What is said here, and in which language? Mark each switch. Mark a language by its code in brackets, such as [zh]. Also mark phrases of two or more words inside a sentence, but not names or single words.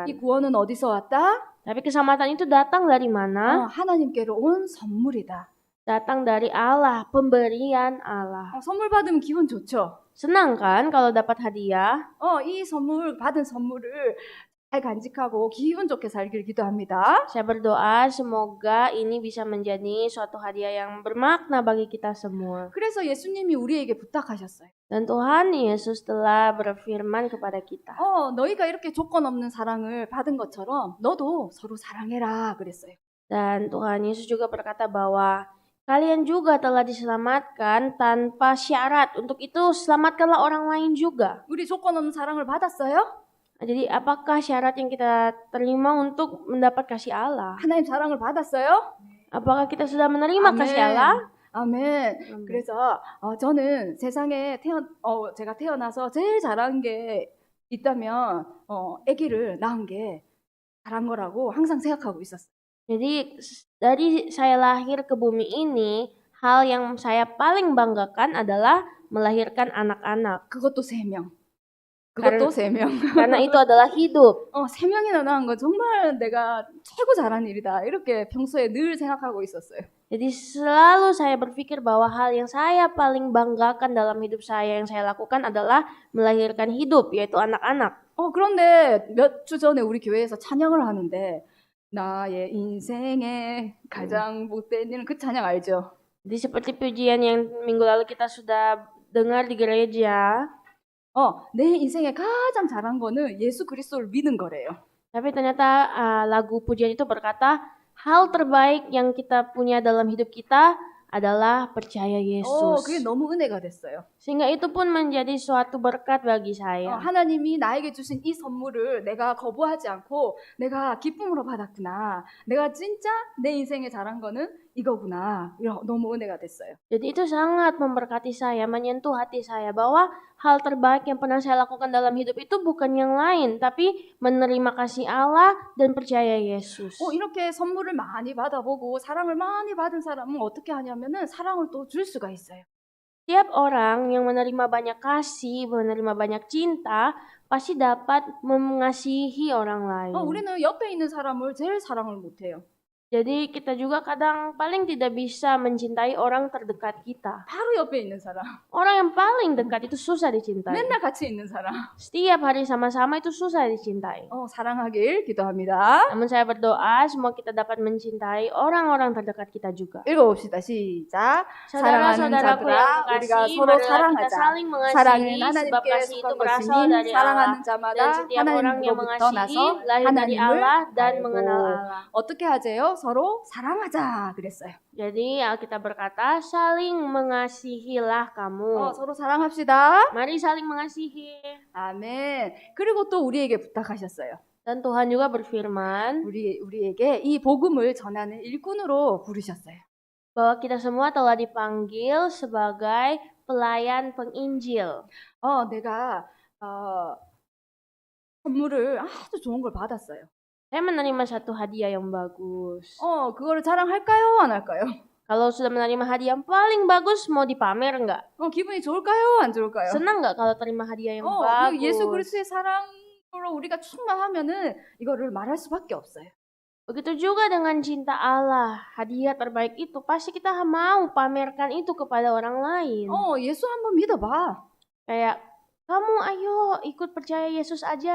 [ko] 이 구원은 어디서 왔다? [id] Tapi keselamatan itu datang dari mana? [ko] 하나님께로 온 선물이다. [id] Datang dari Allah, pemberian Allah. [ko] 선물 받으면 기분 좋죠? [id] Senang kan kalau dapat hadiah? [ko] 이 받은 선물을 잘 간직하고 기분 좋게 살길 기도합니다. [id] Saya berdoa semoga ini bisa menjadi suatu hadiah yang bermakna bagi kita semua. [ko] 그래서 예수님이 우리에게 부탁하셨어요. [id] Dan Tuhan Yesus telah berfirman kepada kita. [ko] 너희가 이렇게 조건 없는 사랑을 받은 것처럼 너도 서로 사랑해라 그랬어요. [id] Dan Tuhan Yesus juga berkata bahwa kalian juga telah diselamatkan tanpa syarat. Untuk itu selamatkanlah orang lain juga. [ko] 우리 조건 없는 사랑을 받았어요? [id] Jadi apakah syarat yang kita terima untuk mendapat kasih Allah? [ko] 하나님 사랑을 받았어요? [id] Apakah kita sudah menerima kasih Allah? [ko] 아멘. 그래서 저는 세상에 제가 태어나서 제일 잘한 게 있다면 아기를 낳은 게 잘한 거라고 항상 생각하고 있었어요. [id] Jadi dari saya lahir ke bumi ini, hal yang saya paling banggakan adalah melahirkan anak-anak. [ko] 그것도 3명. 그것도 3명. [id] Karena itu adalah hidup. [ko] 3명이나 낳은 건 정말 내가 최고 잘한 일이다. 이렇게 평소에 늘 생각하고 있었어요. [id] Jadi selalu saya berpikir bahwa hal yang saya paling banggakan dalam hidup saya yang saya lakukan adalah melahirkan hidup, yaitu anak-anak. [ko] 그런데 몇 주 전에 우리 교회에서 찬양을 하는데 나의 인생의 가장 못된 일은 그 찬양 알죠? [id] Jadi seperti pujian yang minggu lalu kita sudah dengar di gereja. [ko] 내 인생에 가장 잘한 거는 예수 그리스도를 믿는 거래요. [id] Tapi ternyata lagu pujian itu berkata hal terbaik yang kita punya dalam hidup kita adalah percaya Yesus. [ko] 그게 너무 은혜가 됐어요. [id] Sehingga itu pun menjadi suatu berkat bagi saya. [ko] 하나님이 나에게 주신 이 선물을 내가 거부하지 않고 내가 기쁨으로 받았구나. 내가 진짜 내 인생에 잘한 거는 이거구나. 너무 은혜가 됐어요. [id] Jadi itu sangat memberkati saya, menyentuh hati saya bahwa hal terbaik yang pernah saya lakukan dalam hidup itu bukan yang lain, tapi menerima kasih Allah dan percaya Yesus. [ko] 이렇게 선물을 많이 받아보고 사랑을 많이 받은 사람은 어떻게 하냐면은 사랑을 또 줄 수가 있어요. [id] Setiap orang yang menerima banyak kasih, menerima banyak cinta, pasti dapat mengasihi orang lain. [ko] 우리는 옆에 있는 사람을 제일 사랑을 못해요. [id] Jadi kita juga kadang paling tidak bisa mencintai orang terdekat kita. [ko] 바로 옆에 있는 사람. [id] Orang yang paling dekat itu susah dicintai. [ko] 맨날 같이 있는 사람. [id] Setiap hari sama-sama itu susah dicintai. [ko] 사랑하길 기도합니다. [id] Namun saya berdoa semua kita dapat mencintai orang-orang terdekat kita juga. [ko] 읽어봅시다. 시작. 사랑하는 [id] Saudara-saudaraku [ko] 자들아, [id] yang [ko] 우리가 [id] kekasih, [ko] 서로 [id] marilah kita [ko] 사랑하자. [id] saling [ko] 사랑은 [id] mengasihi sebab [ko] 하나님께 [id] kasih itu [ko] 속한 [id] berasal [ko] 것이니 [id] dari Allah. [ko] 사랑하는 [id] Dan [ko] 자마다 [id] setiap orang yang [ko] 하나님으로부터 나서 [id] mengasihi lahir dari [ko] 하나님을 [id] Allah dan [ko] 알고. mengenal Allah. 어떻게 하재요? 서로 사랑하자 그랬어요. [id] Jadi Alkitab berkata, saling mengasihilah kamu. [ko] 서로 사랑합시다. [id] Mari saling mengasihi. [ko] 아멘. 그리고 또 우리에게 부탁하셨어요. [id] Dan Tuhan juga berfirman [ko] 우리에게 이 복음을 전하는 일꾼으로 부르셨어요. [id] bahwa kita semua telah dipanggil sebagai pelayan penginjil. [ko] 내가 선물을 아주 좋은 걸 받았어요. [id] Saya menerima satu hadiah yang bagus. [ko] 그거를 자랑할까요? 안 할까요? [id] Kalau sudah menerima hadiah yang paling bagus, mau dipamer nggak? [ko] 기분이 좋을까요? 안 좋을까요? [id] Senang nggak kalau terima hadiah yang [ko] 그 예수 [id] bagus? [ko] 그리스도의 사랑으로 우리가 충만하면은 이거를 말할 수밖에 없어요. [id] Begitu juga dengan cinta Allah. Hadiah terbaik itu pasti kita mau pamerkan itu kepada orang lain. [ko] 예수 한번 믿어봐. [id] Kayak, kamu ayo ikut percaya Yesus aja.